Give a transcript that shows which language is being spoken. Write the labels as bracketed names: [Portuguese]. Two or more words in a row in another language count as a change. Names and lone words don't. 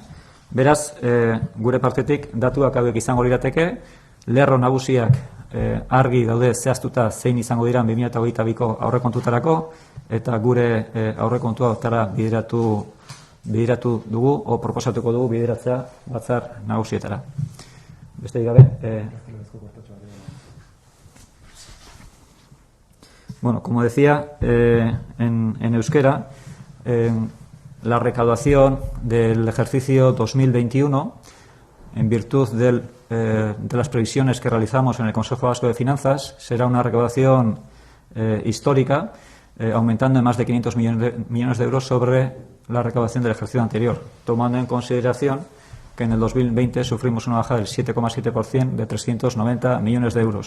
[Basque] Beraz, gure partetik datuak hauek izango lirateke, lerro nagusiak argi daude zehaztuta zein izango dira 2022ko aurrekontutarako, eta gure aurrekontua hortara bideratu dugu, o proposatuko dugu bideratzea batzar nagusietara. Besterik gabe. [Spanish] Bueno, como decía, en euskera, la recaudación del ejercicio 2021, en virtud de las previsiones que realizamos en el Consejo Vasco de Finanzas, será una recaudación histórica, aumentando en más de 500 millones de euros sobre la recaudación del ejercicio anterior, tomando en consideración que en el 2020 sufrimos una baja del 7,7% de 390 millones de euros.